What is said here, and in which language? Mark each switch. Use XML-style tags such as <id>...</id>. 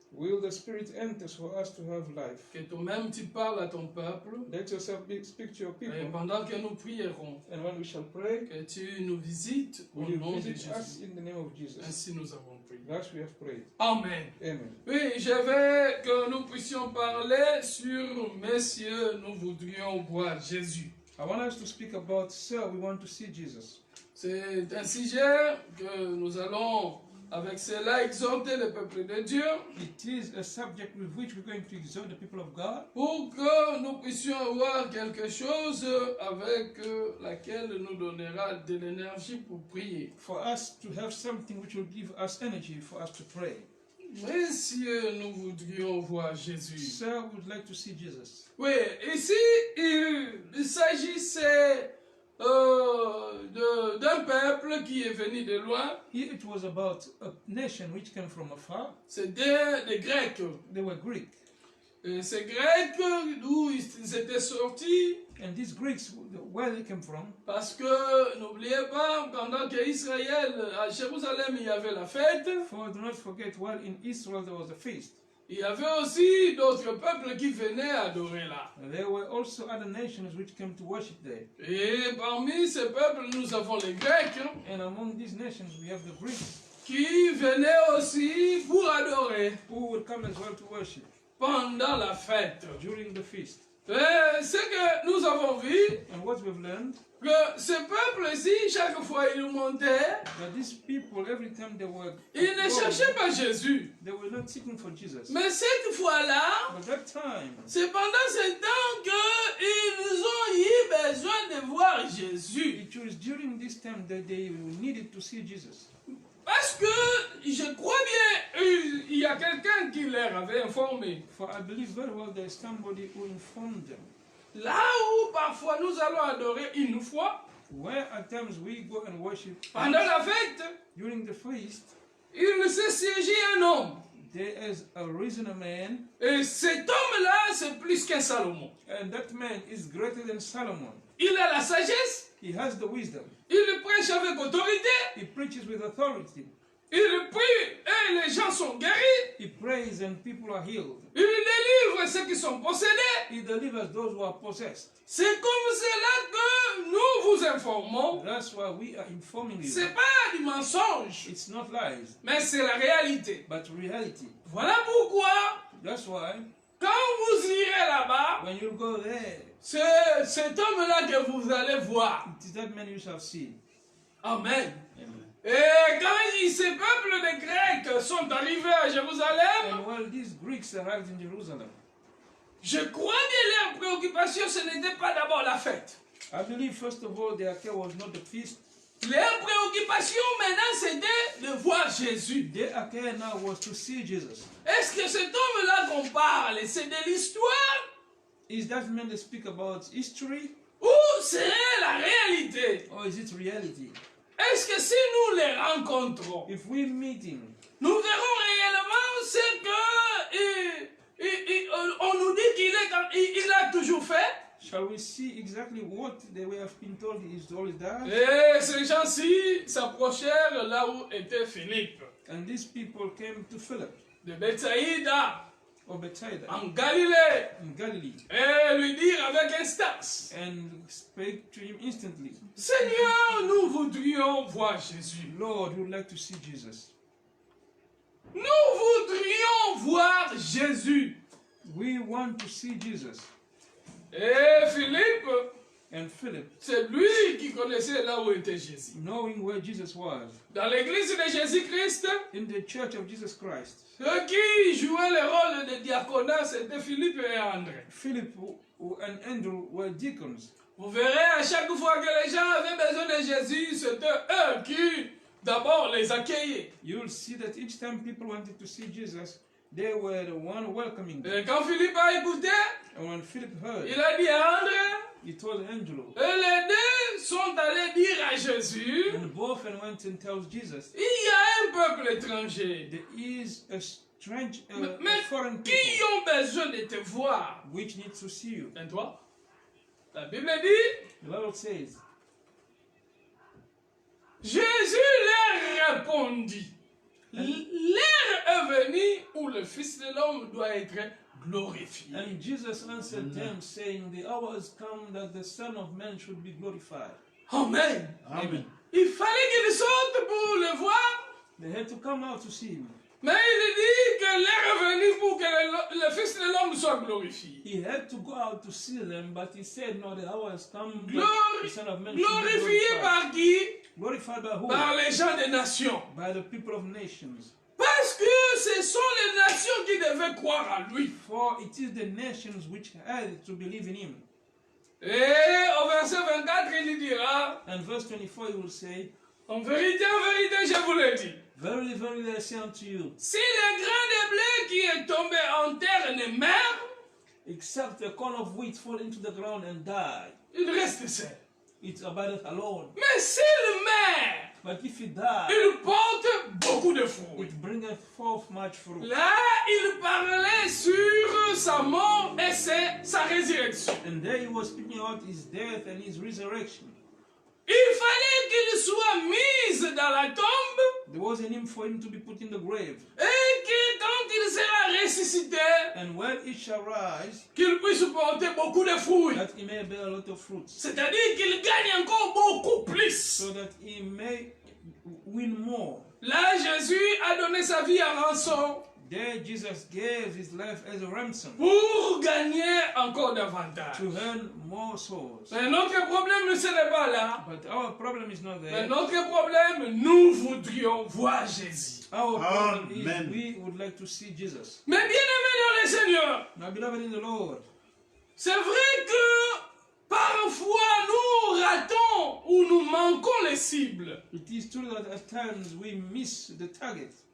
<en>Will the Spirit enter for us to have life?</en> <fr>Que toi-même tu parles à ton peuple.</fr> <en>Let yourself speak to your</en> <fr>Et</fr> <en>people.</en> <fr>pendant que nous prierons,</fr> <en>And when we shall pray,</en> <fr>que tu nous visites au</fr> <en>will you</en> <fr>nom de</fr> <en>visit us</en> <fr>Jésus.</fr> <en>in the name of Jesus?</en> <fr>Ainsi nous avons prié.</fr> <en>Thus we have prayed.</en> <fr>Amen.</fr> <en>Amen.</en> <fr>Oui, je veux que nous puissions parler sur Messieurs, nous voudrions voir Jésus.</fr> <en>I want us to speak about, Sir, we want to see Jesus.</en> <fr>C'est un sujet que nous allons avec cela exhorter le peuple de Dieu</fr> <en>It is a subject with which we're going to exhort the people of God,</en> <fr>pour que nous puissions avoir quelque chose avec laquelle nous donnera de l'énergie pour prier.</fr> <en>for us to have something which will give us energy for us to pray.</en> <fr>Messieurs, nous voudrions voir Jésus.</fr> <en>Sir, we would like to see Jesus.</en> <fr>Oui, ici, il s'agissait d'un peuple qui est venu de loin.</fr> <en>Here it was about a nation which came from afar.</en> <fr>C'était des Grecs.</fr> <en>They were Greek.</en> <fr>Et ces Grecs, d'où ils étaient sortis,</fr> <en>And these Greeks, where they came from,</en> <fr>parce que n'oubliez pas, pendant qu'Israël, à Jérusalem, il y avait la fête,</fr> <en>for do not forget, while in Israel there was a feast,</en> <fr>il y avait aussi d'autres peuples qui venaient adorer là.</fr> <en>there were also other nations which came to worship there.</en> <fr>Et parmi ces peuples, nous avons les Grecs,</fr> <en>And among these nations we have the Greeks,</en> <fr>qui venaient aussi pour adorer</fr> <en>who would come as well to worship</en> <fr>pendant la fête.</fr> <en>during the feast.</en> <fr>Et ce que nous avons vu,</fr> <en>And what we've learned,</en> <fr>que ce peuple-ci, chaque fois ils montaient,</fr> <en>that these people, every time they were</en> <fr>ils ne cherchaient pas Jésus.</fr> <en>they were not seeking for Jesus.</en> <fr>Mais cette fois-là,</fr> <en>But that time,</en> <fr>c'est pendant ce temps qu'ils ont eu besoin de voir Jésus.</fr> <en>it was during this time that they needed to see Jesus.</en> <fr>Parce que, je crois bien, il y a quelqu'un qui leur avait informé.</fr> <en>For I believe very well there is somebody who informed them</en> <fr>là où parfois nous allons adorer une fois,</fr> <en>where at times we go and worship,</en> <fr>pendant la fête,</fr> <en>during the feast,</en> <fr>il s'est siégé un homme.</fr> <en>there is a risen man,</en> <fr>Et cet homme-là, c'est plus qu'un Salomon.</fr> <en>and that man is greater than Solomon.</en> <fr>Il a la sagesse,</fr> <en>He has the wisdom.</en> <fr>il prêche avec autorité,</fr> <en>He preaches with authority.</en> <fr>il prie et les gens sont guéris.</fr> <en>He prays and people are healed.</en> <fr>Il délivre ceux qui sont possédés.</fr> <en>He delivers those who are possessed.</en> <fr>C'est comme cela que nous vous informons.</fr> <en>That's why we are informing you.</en> <fr>C'est pas du mensonge,</fr> <en>It's not lies,</en> <fr>mais c'est la réalité.</fr> <en>but reality.</en> <fr>Voilà pourquoi,</fr> <en>That's why</en> <fr>quand vous irez là-bas,</fr> <en>when you go there,</en> <fr>c'est cet homme-là que vous allez voir.</fr> <en>it is that man you shall see.</en> <fr>Amen.</fr> <en>Amen.</en> <fr>Et quand ces peuples de Grecs sont arrivés à Jérusalem,</fr> <en>And while these Greeks arrived in Jerusalem,</en> <fr>je crois que leur préoccupation, ce n'était pas d'abord la fête.</fr> <en>I believe first of all their care was not the feast.</en> <fr>Leur préoccupation maintenant, c'était de voir Jésus.</fr> <en>Their care now was to see Jesus.</en> <fr>Est-ce que cet homme-là qu'on parle, c'est de l'histoire</fr> <en>Is that man that speak about history,</en> <fr>ou c'est la réalité?</fr> <en>or is it reality?</en> <fr>Est-ce que si nous les rencontrons,</fr> <en>If we meet him,</en> <fr>nous verrons réellement ce que on nous dit il a toujours fait?</fr> <en>shall we see exactly what they have been told is always done?</en> <fr>Et ces gens-ci s'approchèrent là où était Philippe,</fr> <en>And these people came to Philip,</en> <fr>de Bethsaïda,</fr> <en>or Bethsaida,</en> <fr>en Galilée,</fr> <en>in Galilee,</en> <fr>et lui dire avec instance,</fr> <en>and spake to him instantly,</en> <fr>Seigneur, nous voudrions voir Jésus.</fr> <en>Lord, we would like to see Jesus.</en> <fr>Nous voudrions voir Jésus.</fr> <en>We want to see Jesus.</en> <fr>Et Philippe,</fr> <en>And Philip,</en> <fr>c'est lui qui connaissait là où était Jésus.</fr> <en>knowing where Jesus was,</en> <fr>Dans l'église de Jésus-Christ,</fr> <en>in the church of Jesus Christ,</en> <fr>ceux qui jouaient le rôle de diaconat, c'était Philippe et André.</fr> <en>Philip and Andrew were deacons.</en> <fr>Vous verrez, à chaque fois que les gens avaient besoin de Jésus, c'était eux qui d'abord les accueillaient.</fr> <en>You'll see that each time people wanted to see Jesus, they were the one welcoming them.</en> <fr>Et quand Philippe a écouté,</fr> <en>And when Philip heard,</en> <fr>il a dit à André,</fr> <en>he told Angelo,</en> <fr>et les deux sont allés dire à Jésus,</fr> <en>and both and went and tells Jesus,</en> <fr>il y a un peuple étranger</fr> <en>there is a strange,</en> <fr>mais</fr> <en>foreign</en> <fr>qui</fr> <en>people</en> <fr>ont besoin de te voir.</fr> <en>which needs to see you.</en> <fr>Et toi, la Bible dit,</fr> <en>The Bible says,</en> <fr>Jésus leur répondit, l'heure est venue où le Fils de l'homme doit être glorifié.</fr> <en>and Jesus answered them, saying, the hour has come that the Son of Man should be glorified.</en> <fr>Amen.</fr> <en>Amen.</en> <fr>Il fallait qu'ils sortent pour le voir,</fr> <en>They had to come out to see him.</en> <fr>mais il dit que l'heure est venue pour que le Fils de l'homme soit glorifié.</fr> <en>He had to go out to see them, but he said, no, the hour has come that the Son of Man</en> <fr>Glorifié</fr> <en>should be glorified.</en> <fr>par qui?</fr> <en>Glorified by who?</en> <fr>Par les gens des nations.</fr> <en>By the people of nations.</en> <fr>Parce que ce sont les nations qui devaient croire à lui.</fr> <en>For it is the nations which had to believe in him.</en> <fr>Et au verset 24, il dira,</fr> <en>And verse 24, he will say,</en> <fr>en vérité, je vous le dis,</fr> <en>verily, verily, I say unto you,</en> <fr>si le grain de blé qui est tombé en terre ne meurt,</fr> <en>except a corn of wheat fall into the ground and die,</en> <fr>il reste seul.</fr> <en>it abideth alone.</en> <fr>Mais s'il meurt,</fr> <en>But if it die,</en> <fr>il porte beaucoup de fruits.</fr> <en>it bringeth forth much fruit.</en> <fr>Là, il parlait sur sa mort et sa résurrection.</fr> <en>And there he was speaking about his death and his resurrection.</en> <fr>Il fallait qu'il soit mis dans la tombe</fr> <en>There was a need for him to be put in the grave.</en> <fr>et que quand il sera ressuscité,</fr> <en>And when it shall rise,</en> <fr>qu'il puisse porter beaucoup de fruits.</fr> <en>that he may bear a lot of fruits,</en> <fr>C'est-à-dire qu'il gagne encore beaucoup plus.</fr> <en>so that he may win more.</en> <fr>Là, Jésus a donné sa vie à rançon</fr> <en>There Jesus gave his life as a ransom</en> <fr>pour gagner encore davantage.</fr> <en>to earn more souls.</en> <fr>Mais notre problème ne serait pas là.</fr> <en>But our problem is not</en> <fr>Mais</fr> <en>there.</en> <fr>notre problème, nous voudrions voir Jésus.</fr> <en>Our problem is</en> <fr>Amen.</fr> <en>we would like to see Jesus.</en> <fr>Mais bien aimé dans le Seigneur,</fr> <en>Now, beloved in the Lord,</en> <fr>c'est vrai que parfois nous ratons ou nous manquons les cibles.</fr> <en>it is true that at times we miss the target.</en>